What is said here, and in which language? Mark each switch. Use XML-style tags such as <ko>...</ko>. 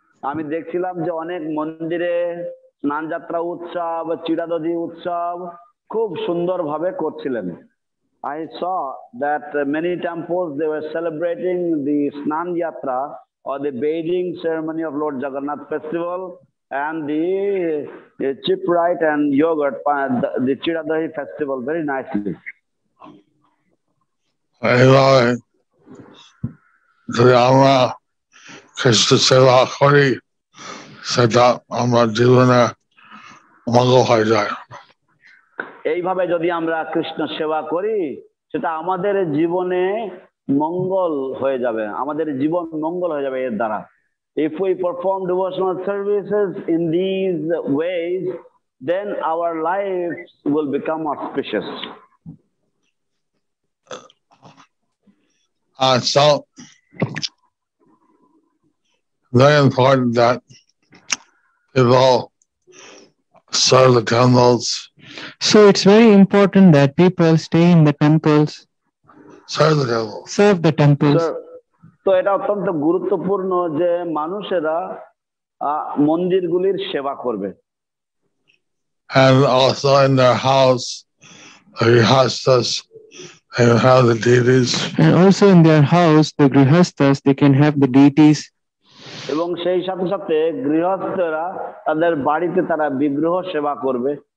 <bn>আমি দেখছিলাম যে অনেক মন্দিরে স্নান যাত্রা উৎসব, চিরাদধি উৎসব খুব সুন্দরভাবে করছিলেন।</bn> <en>I saw that many temples they were celebrating the Snan Yatra or the bathing ceremony of Lord Jagannath festival, and the chipwright and yogurt, the Chiradahi festival, very nicely.</en> <bn>এইভাবে যদি আমরা খ্রিস্ট সেবা করি সেটা আমার জীবনে মঙ্গল হয়ে যায়। এইভাবে যদি আমরা কৃষ্ণ সেবা করি সেটা আমাদের জীবনে মঙ্গল হয়ে যাবে, আমাদের জীবন মঙ্গল হয়ে যাবে এর দ্বারা।</bn> <en>If we perform devotional services in these ways, then our lives will become auspicious. So very important that people serve the temples. So it's very important that people stay in the temples, Serve the temples. serve the temples.</en> <bn>তো এটা অত্যন্ত গুরুত্বপূর্ণ যে মানুষেরা মন্দিরগুলির সেবা করবে।</bn> <en>And also in their house, the grihastas, they have the deities. And also in their house, the grihastas, they can have the deities.</en> <bn>এবং সেই সাথে সাথে গৃহস্থরা তাদের বাড়িতে তারা বিগ্রহ সেবা করবে।</bn>